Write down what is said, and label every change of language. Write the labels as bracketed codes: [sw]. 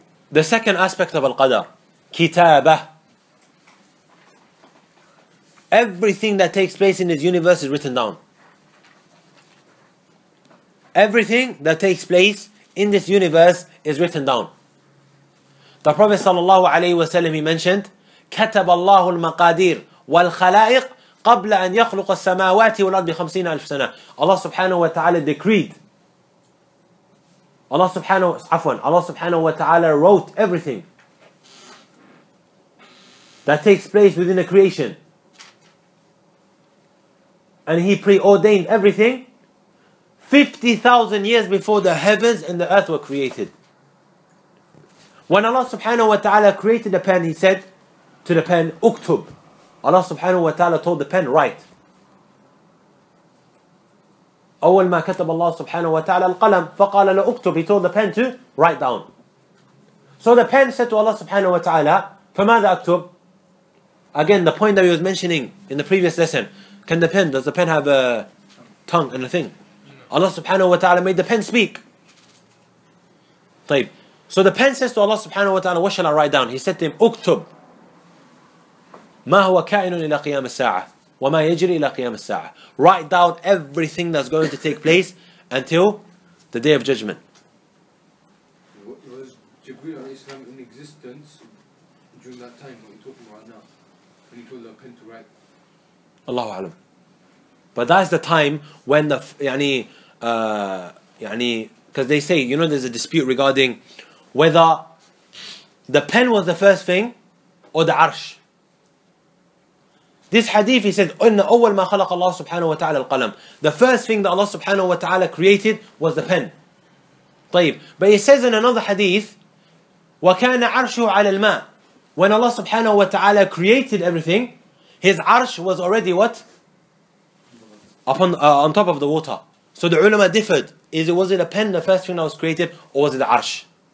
[en] The second aspect of Al-Qadr, Kitabah. Everything that takes place in this universe is written down. Everything that takes place in this universe is written down. The Prophet sallallahu alaihi wasallam, he mentioned, [ar] كتب الله المقادير والخلائق قبل أن يخلق السماوات والأرض ب50,000 سنة. [en] Allah subhanahu wa ta'ala decreed. Allah subhanahu wa ta'ala wrote everything that takes place within the creation. And He preordained everything 50,000 years before the heavens and the earth were created. When Allah subhanahu wa ta'ala created the pen, He said to the pen, Uktub. Allah subhanahu wa ta'ala told the pen, write. [ar] أول ما كتب الله سبحانه وتعالى القلم فقال له اكتب. [en] He told the pen to write down. So the pen said to Allah subhanahu wa ta'ala, [ar] فماذا أكتب? [en] Again, the point that we was mentioning in the previous lesson. Does the pen have a tongue and a thing? Allah subhanahu wa ta'ala made the pen speak. [ar] طيب. [en] So the pen says to Allah subhanahu wa ta'ala, what shall I write down? He said to him, [ar] اكتب ما هو كائن إلى قيام الساعة [en] وما يجري إلى قيام الساعة. Write down everything that's going to take place until the day of judgment. Was Jibreel alayhi salam in existence during that time, what you're talking about now, when he told the pen to write? Allahu Alam. But that's the time when the because they say, there's a dispute regarding whether the pen was the first thing or the arsh? This hadith, he said, [ar] إِنَّ أَوَّلْ مَا خَلَقَ اللَّهُ سُبْحَانَهُ وَتَعَالَى الْقَلَمِ. [en] The first thing that Allah subhanahu wa ta'ala created was the pen. [ar] طيب. [en] But he says in another hadith, [ar] وَكَانَ عَرْشُهُ عَلَى الْمَاءِ. [en] When Allah subhanahu wa ta'ala created everything, His arsh was already what? On top of the water. So the ulama differed. Was it a pen, the first thing that was created, or was it the arsh?